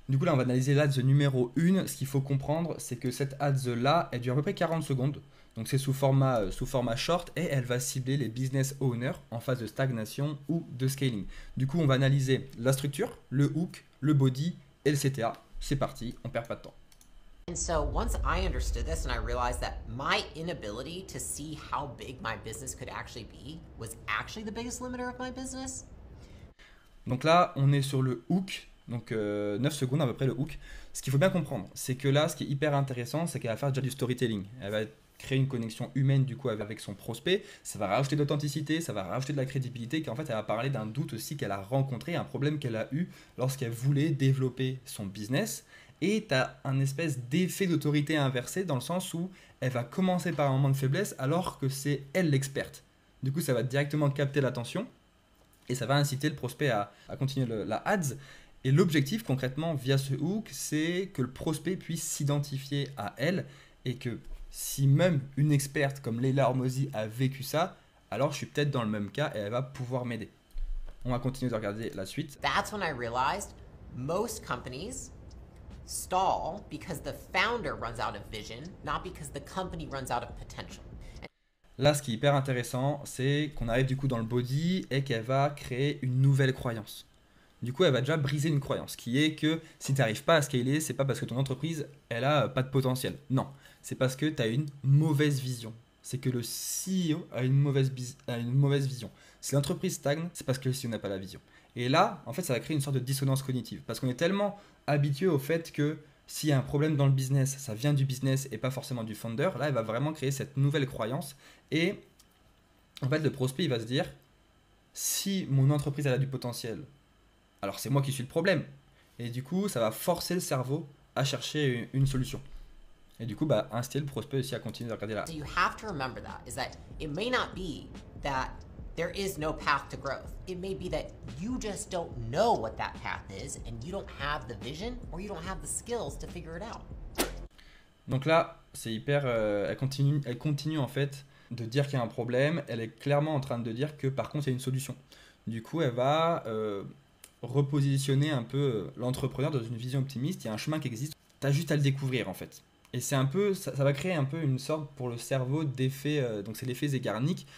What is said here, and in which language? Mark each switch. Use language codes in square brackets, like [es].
[fr] Du coup, là, on va analyser l'ads numéro 1. Ce qu'il faut comprendre, c'est que cette ads là, elle dure à peu près 40 secondes. Donc c'est sous format short et elle va cibler les business owners en phase de stagnation ou de scaling. Du coup, on va analyser la structure, le hook, le body et le CTA. C'est parti, on perd pas de temps. [en] And so once I understood this and I realized that my inability to see how big my business could actually be was actually the biggest limiter of my business. [fr] Donc là, on est sur le hook, donc 9 secondes à peu près le hook. Ce qu'il faut bien comprendre, c'est que là, ce qui est hyper intéressant, c'est qu'elle va faire déjà du storytelling. Elle va créer une connexion humaine du coup avec son prospect, ça va rajouter de l'authenticité, ça va rajouter de la crédibilité, qu'en fait elle va parler d'un doute aussi qu'elle a rencontré, un problème qu'elle a eu lorsqu'elle voulait développer son business. Et tu as un espèce d'effet d'autorité inversé dans le sens où elle va commencer par un moment de faiblesse alors que c'est elle l'experte. Du coup, ça va directement capter l'attention et ça va inciter le prospect à continuer la ads. Et l'objectif concrètement via ce hook, c'est que le prospect puisse s'identifier à elle et que si même une experte comme Leila Hormozy a vécu ça, alors je suis peut-être dans le même cas et elle va pouvoir m'aider. On va continuer de regarder la suite. [en] That's when I realized most companies stall because the founder runs out of vision, not because the company runs out of potential. [fr] Là, ce qui est hyper intéressant, c'est qu'on arrive du coup dans le body et qu'elle va créer une nouvelle croyance. Du coup, elle va déjà briser une croyance qui est que si tu n'arrives pas à scaler, c'est pas parce que ton entreprise, elle a pas de potentiel. Non, c'est parce que tu as une mauvaise vision. C'est que le CEO a une mauvaise vision. Si l'entreprise stagne, c'est parce que le CEO n'a pas la vision. Et là, en fait, ça va créer une sorte de dissonance cognitive. Parce qu'on est tellement habitué au fait que s'il y a un problème dans le business, ça vient du business et pas forcément du founder. Là, elle va vraiment créer cette nouvelle croyance. Et en fait, le prospect, il va se dire, si mon entreprise elle a du potentiel, alors c'est moi qui suis le problème. Et du coup, ça va forcer le cerveau à chercher une solution. Et du coup, inciter le prospect aussi à continuer de regarder là. [en] So you have to remember that, is that it may not be that there is no path to growth. It may be that you just don't know what that path is and you don't have the vision or you don't have the skills to figure it out. [fr] Donc là, c'est hyper... elle continue en fait de dire qu'il y a un problème. Elle est clairement en train de dire que par contre, il y a une solution. Du coup, elle va repositionner un peu l'entrepreneur dans une vision optimiste. Il y a un chemin qui existe. Tu as juste à le découvrir en fait. Et c'est un peu, ça va créer un peu une sorte pour le cerveau d'effet, donc c'est l'effet Zeigarnik.